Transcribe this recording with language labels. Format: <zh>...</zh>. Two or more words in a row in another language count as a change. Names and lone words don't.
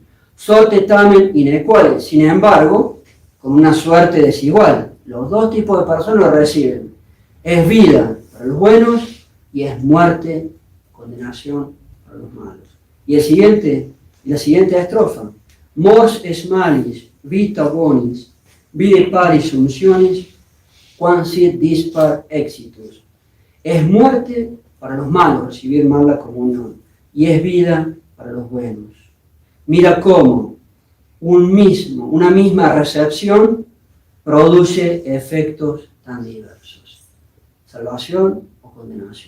<la>Sorte tamen inequale,</la> <es>sin embargo, con una suerte desigual. Los dos tipos de personas lo reciben. Es vida para los buenos y es muerte, condenación para los malos. Y la siguiente estrofa:</es> <la>mors es malis, vita bonis, vide paris unciones, quam sit dispar exitus.</la> <es>Es muerte para los malos recibir mal la comunión, y es vida para los buenos. Mira cómo una misma recepción produce efectos tan diversos: salvación o condenación.</es>